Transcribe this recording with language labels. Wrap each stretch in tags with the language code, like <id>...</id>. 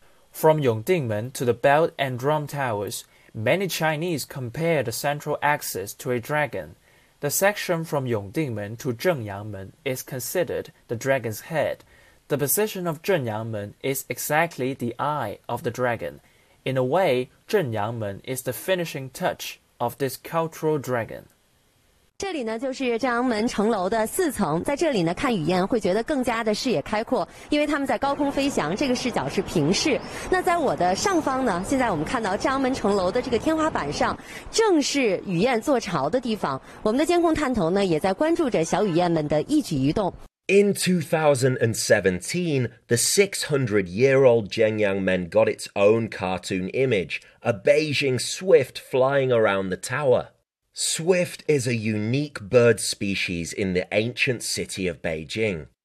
<en>From Yongdingmen to the Belt and Drum Towers, many Chinese compare the central axis to a dragon. The section from Yongdingmen to Zhenyangmen is considered the dragon's head. The position of Zhenyangmen is exactly the eye of the dragon. In a way, Zhenyangmen is the finishing touch of this cultural dragon.</en> <zh>这里呢就是张门城楼的四层，在这里呢看雨燕会觉得更加的视野开阔，因为他们在高空飞翔，这个视角是平视。那在我的上方呢，现在我们看到张门城楼的这个天花板上，正是雨燕坐巢的地方。我们的监控探头呢也在关注着小雨燕们的一举一动。</zh> <en>In 2017, the 600-year-old Zhenyangmen got its own cartoon image, a Beijing swift flying around the tower. Swift is a unique bird species in the ancient city of Beijing.</en>